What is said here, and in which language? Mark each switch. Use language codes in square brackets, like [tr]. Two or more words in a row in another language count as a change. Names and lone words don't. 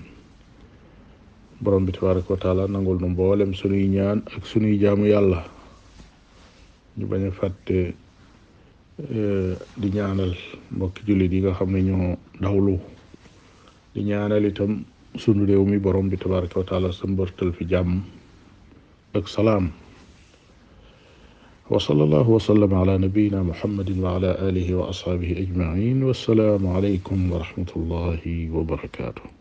[wo] borom bi [ar] تبارك وتعالى [wo] nangul nu mboolem sunuy ñaan ak sunuy jaamu yàlla. ñu bañ a fàtte di ñaanal mbokki jullit yi nga xam ne ñoo dawlu, di ñaanal itam sunu réew mi borom bi [ar] تبارك وتعالى [wo] sa mbërtal fi jàmm ak salaam. [ar] وصلى الله وسلم على نبينا محمد وعلى آله وأصحابه أجمعين. والسلام عليكم ورحمة الله وبركاته.